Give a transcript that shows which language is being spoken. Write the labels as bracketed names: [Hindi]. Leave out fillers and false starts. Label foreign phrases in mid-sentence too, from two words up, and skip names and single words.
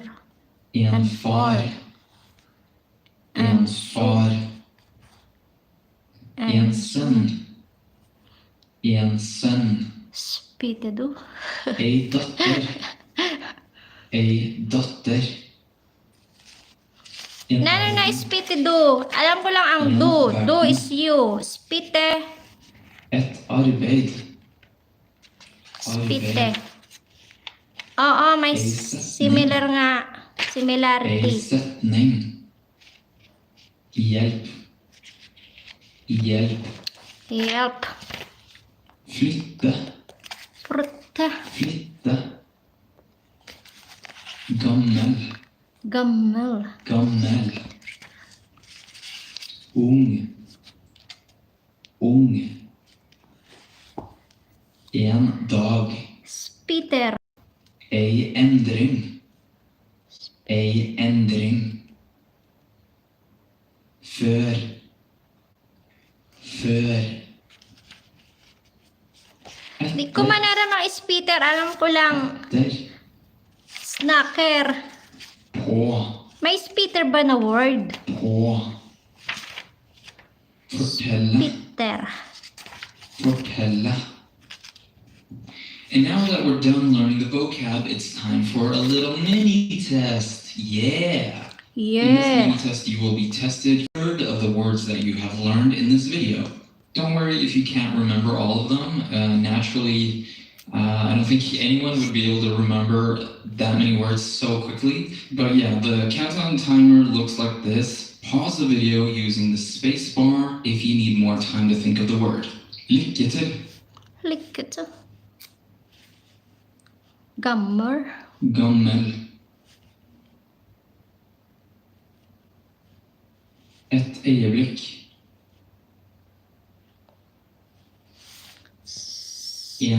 [Norwegian] En far, en far. En sønn, en sønn. Spytter du? Ei datter, ei datter. En Nei, spytter du. [Filipino] Alam ko lang ang do. [English] Do is you. [Norwegian] Spytte. Et arbeid, Spytte. [Filipino] Oo, may similar nga. [Norwegian] ei Similarity. setning. Hjelp, hjelp. Help. Flytte, Frutte. flytte. Gammel, Gammel. gammel. Ung, ung. En dag, Spytter. ei endring, ei endring. Før, før. [Filipino] Di ko man alam ang spytter. Alam ko lang [Norwegian] Etter, snacker. på, [Filipino] May spytter ba na word? [Norwegian] på. Fortelle, Spytter. fortelle. [English] And now that we're done learning the vocab, it's time for a little mini test. Yeah! In this Yeah. mini test, you will be tested third of the words that you have learned in this video. Don't worry if you can't remember all of them. Naturally, I don't think anyone would be able to remember that many words so quickly. But yeah, the countdown timer looks like this. Pause the video using the space bar if you need more time to think of the word. [Norwegian] Lykke til. Lykke til. Gammel. Gammel. Et øyeblikk. En